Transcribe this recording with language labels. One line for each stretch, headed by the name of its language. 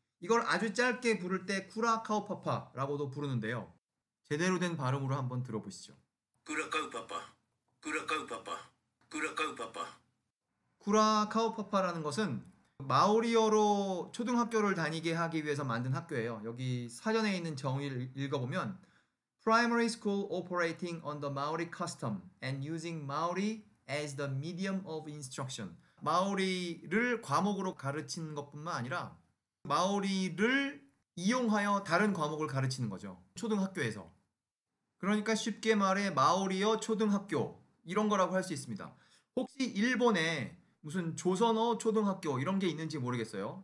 Korean: 이걸 아주 짧게 부를 때 쿠라 카오파파라고도 부르는데요. 제대로 된 발음으로 한번 들어보시죠.
Māori: 쿠라카우파파, 쿠라카우파파, 쿠라카우파파.
Korean: 쿠라 카오파파라는 것은 마오리어로 초등학교를 다니게 하기 위해서 만든 학교예요. 여기 사전에 있는 정의를 읽어보면
English: Primary school operating on the Maori custom and using Maori as the medium of instruction.
Korean: 마오리를 과목으로 가르치는 것뿐만 아니라 마오리를 이용하여 다른 과목을 가르치는 거죠. 초등학교에서. 그러니까 쉽게 말해 마오리어 초등학교 이런 거라고 할 수 있습니다. 혹시 일본에 무슨 조선어 초등학교 이런 게 있는지 모르겠어요.